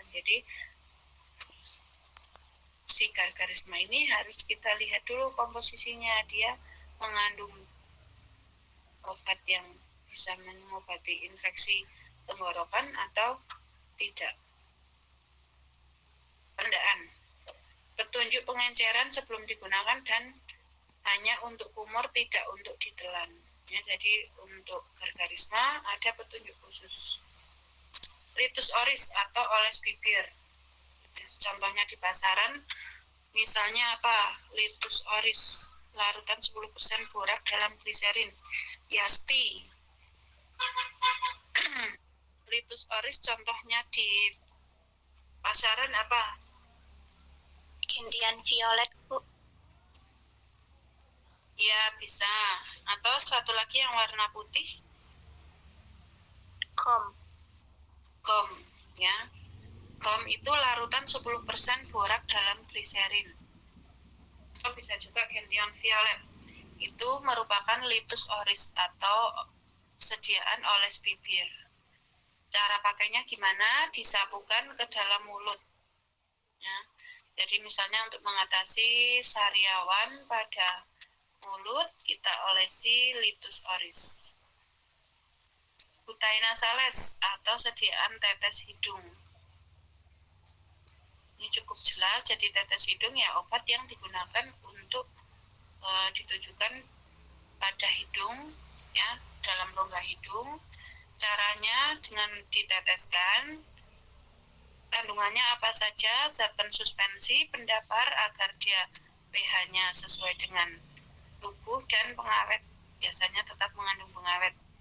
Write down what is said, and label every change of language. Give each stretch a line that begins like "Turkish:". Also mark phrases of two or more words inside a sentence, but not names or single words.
Indonesian: Jadi si gargarisme ini harus kita lihat dulu komposisinya, dia mengandung obat yang bisa mengobati infeksi tenggorokan atau tidak. Penandaan, petunjuk pengenceran sebelum digunakan dan hanya untuk kumur, tidak untuk ditelan. Ya, jadi untuk gargarisme ada petunjuk khusus.
Latin: litus oris
Indonesian: atau oles bibir. Contohnya di pasaran, misalnya apa?
Latin: Litus oris,
Indonesian: larutan 10% borak dalam gliserin. Yasti.
Latin: Litus oris
Indonesian: contohnya di pasaran apa? Gentian violet, Bu. Ya, bisa. Atau satu lagi yang warna putih, Kom. gom, ya. Gom itu larutan 10% borak dalam gliserin. Atau bisa juga gentian violet. Itu merupakan
Latin: litus oris
Indonesian: atau sediaan oles bibir. Cara pakainya gimana? Disapukan ke dalam mulut. Ya. Jadi misalnya untuk mengatasi sariawan pada mulut, kita olesi
Latin: litus oris. Cutai nasales
Indonesian: atau sediaan tetes hidung. Ini cukup jelas, jadi tetes hidung ya obat yang digunakan untuk ditujukan pada hidung, ya, dalam rongga hidung. Caranya dengan diteteskan, kandungannya apa saja, zat pensuspensi, pendapar agar dia pH-nya sesuai dengan tubuh, dan pengawet, biasanya tetap mengandung pengawet.